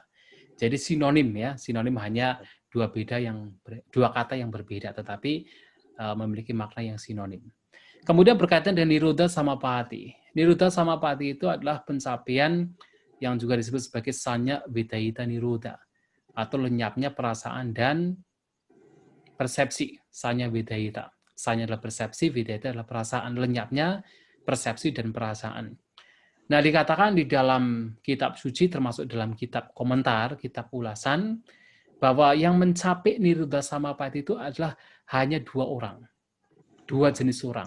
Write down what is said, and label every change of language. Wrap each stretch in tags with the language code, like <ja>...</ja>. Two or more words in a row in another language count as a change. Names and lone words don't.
<id>Jadi sinonim ya, sinonim hanya dua kata yang berbeda, tetapi memiliki makna yang sinonim. Kemudian berkaitan dengan</id> <pi>Nirodha Samapatti. Nirodha Samapatti</pi> <id>itu adalah pencapaian yang juga disebut sebagai</id> <pi>Sanya Vedayita Nirodha,</pi> <id>atau lenyapnya perasaan dan persepsi.</id> <pi>Sanya Vedayita.</pi> <id>Sanya adalah persepsi, Vedayita adalah perasaan, lenyapnya persepsi dan perasaan. Nah, dikatakan di dalam kitab suci, termasuk dalam kitab komentar, kitab ulasan, bahwa yang mencapai</id> <pi>Nirodha Samapatti</pi> <id>itu adalah hanya 2 orang. 2 jenis orang.</id>